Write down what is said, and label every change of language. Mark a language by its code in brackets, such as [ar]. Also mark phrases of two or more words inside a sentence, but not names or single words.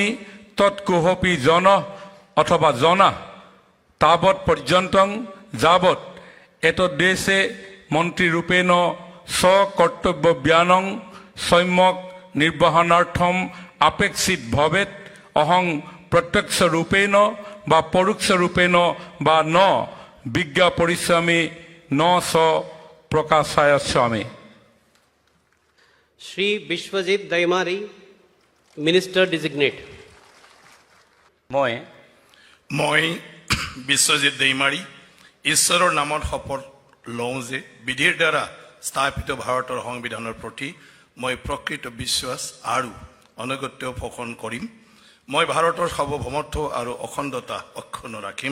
[sa] तत्कोऽपि जनः अथवा जना तावत् पर्यन्तं यावत् एतद्देशे मन्त्रीरूपेण स्वकर्तव्यज्ञानं सम्यक् निर्वहणार्थम् अपेक्षित भवेत् अहं प्रत्यक्षरूपेण वा परोक्षरूपेण वा न विज्ञापयिष्यामि न स प्रकाशयिष्यामि। श्री विश्वजीत दैमारी, [en] minister designate. [as] মই বিশ্বজিৎ দৈমাৰী ঈশ্বৰৰ নামত শপত লওঁ যে বিধিৰ দ্বাৰা স্থাপিত ভাৰতৰ সংবিধানৰ প্ৰতি মই প্ৰকৃত বিশ্বাস আৰু অনুগত্য পোষণ কৰিম। মই ভাৰতৰ সাৰ্বভৌমত্ব আৰু অখণ্ডতা অক্ষুণ্ণ ৰাখিম।